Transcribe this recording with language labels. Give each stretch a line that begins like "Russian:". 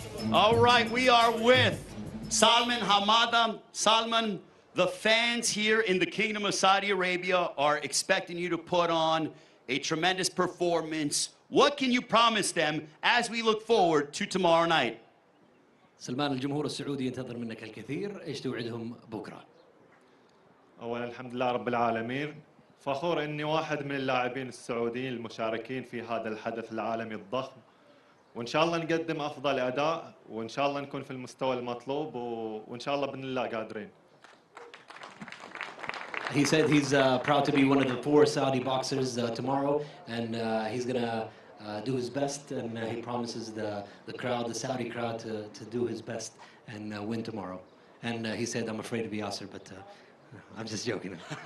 English: All right, we are with Salman Hamada. Salman, the fans here in the Kingdom of Saudi Arabia are expecting you to put on a tremendous performance. What can you promise them as we look forward to tomorrow night?
Arabic: سلمان الجمهور السعودي ينتظر منك الكثير، ايش توعدهم بكره؟ أولا الحمد لله رب العالمين، فخور إني واحد من اللاعبين السعوديين المشاركين في هذا الحدث العالمي الضخم، وإن شاء الله نقدم أفضل أداء، وإن شاء الله نكون في المستوى المطلوب، وإن شاء الله بإذن الله قادرين.
English: He said he's proud to be one of the 4 Saudi boxers tomorrow, and he's gonna do his best, and he promises the crowd, the Saudi crowd, to do his best and win tomorrow. And he said, I'm afraid to be Yasser, but I'm just joking.